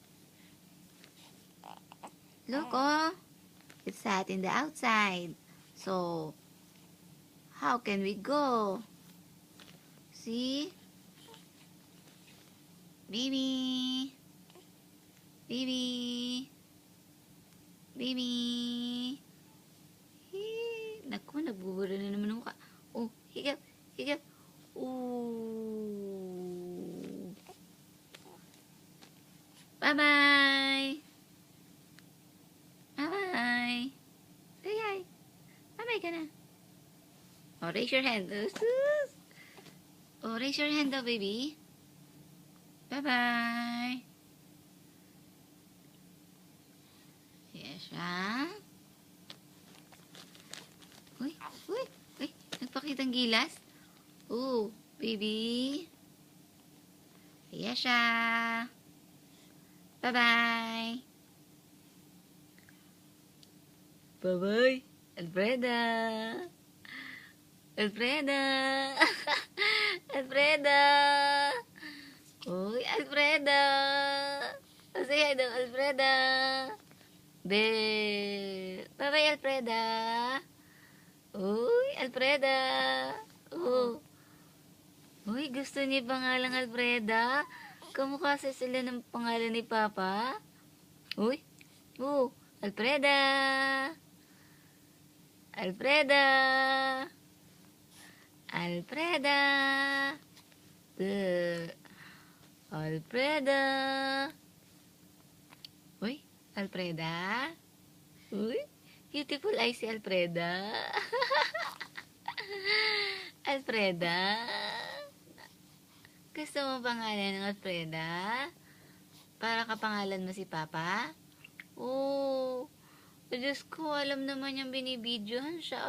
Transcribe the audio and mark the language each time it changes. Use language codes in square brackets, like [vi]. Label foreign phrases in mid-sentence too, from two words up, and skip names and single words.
[en] Look, oh. It's hot in the outside. So, how can we go? See? Baby. Baby. Baby. [tl] Naku, nagbubura na naman ako. Oh, higap. Higap. Ooh. [en] Bye-bye. Bye-bye. Say hi. Bye-bye [tl] ka na. [en] Oh, raise your hand. Oh, raise your hand daw, baby. Bye-bye. Yes, ha? Uy, uy, uy. Nagpakitang gilas. Oh, baby. Yes, ha? Bye-bye. Bye-bye. Alfreda. Alfreda. Alfreda. Uy, Alfreda. Say hi daw, Alfreda. Be. Bye-bye, Alfreda. Uy, Alfreda. Oh. [tl] Uy, gusto niya pangalang Alfreda. Kamukha sa sila ng pangalan ni Papa. Uy. Oh, Alfreda. Alfreda. Alfreda. Alfreda. Uy, Alfreda. Uy, [en] beautiful eyes si Alfreda. Alfreda. [tl] Gusto mo pangalan ng Alfreda? Para kapangalan mo si Papa? Oh, Diyos ko, alam naman yung binibidyohan siya.